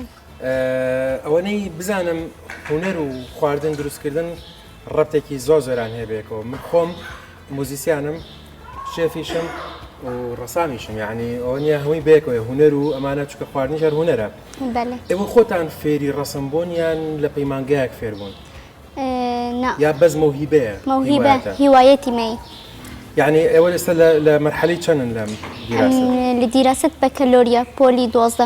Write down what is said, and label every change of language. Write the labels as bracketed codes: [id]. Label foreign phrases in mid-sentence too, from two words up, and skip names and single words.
[ckb] ئەوەنەی بزانم هونەر و خواردن دروستکردن ڕەبتێکی زۆران هەیەبێکەوە من خۆم موزیسیانم شێفیشم و ڕەسامیشم یعنی ئەوە نیە هەمووی بێکەوە هونەر و ئەمانە چکە خواردنی ژەر هونەرە ئێوە خۆتان فێری ڕەسم بوونیان لە پەیمانگایەک فێر بوون یا بەس مەوهیبەیە [ar] موهبة هوايتي معي [ckb] يعني ئێوە ئێستا لە مەرحەلەی چەندن لەم [ar] لدراسة بكالوريا بولي 12